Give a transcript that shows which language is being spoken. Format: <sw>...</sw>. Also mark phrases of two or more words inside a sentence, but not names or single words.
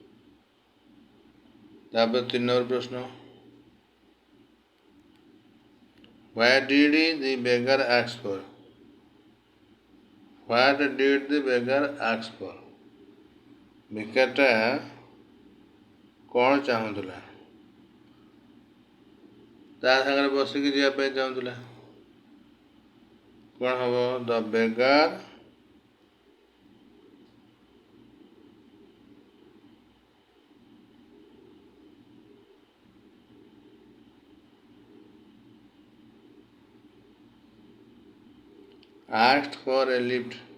<or>ତାପରେ 3 ନମ୍ବର ପ୍ରଶ୍ନ।</or> <en>What did the beggar ask for? What did the beggar ask for?</en> <or>ଭିକାରୀଟା କ'ଣ ଚାହୁଁଥିଲା? ତା ସାଙ୍ଗରେ ବସିକି ଯିବା ପାଇଁ ଚାହୁଁଥିଲା। କ'ଣ ହବ?</or> <en>The beggar asked for a lift.</en>